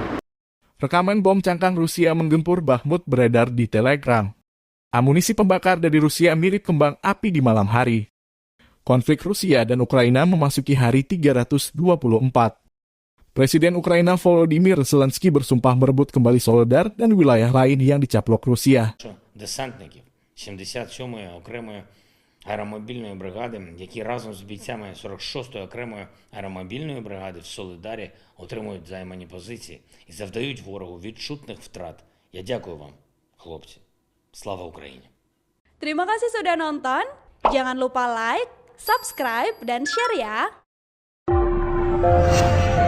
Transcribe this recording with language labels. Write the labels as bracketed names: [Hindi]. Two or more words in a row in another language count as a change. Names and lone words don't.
[Indonesian] Rekaman bom cangkang Rusia menggempur Bakhmut beredar di Telegram. Amunisi pembakar dari Rusia mirip kembang api di malam hari. Konflik Rusia dan Ukraina memasuki hari 324. Presiden Ukraina Volodymyr Zelensky bersumpah merebut kembali Soledar dan wilayah lain yang dicaplok Rusia. [Ukrainian] Десантників 77-ї окремої аеромобільної бригади, які разом з бійцями 46-ї окремої аеромобільної бригади в Солидарі отримують займані позиції і завдають ворогу відчутних втрат. Я дякую вам, хлопці. Слава Україні! [Indonesian] Terima kasih sudah nonton. Jangan lupa like, subscribe, dan share ya.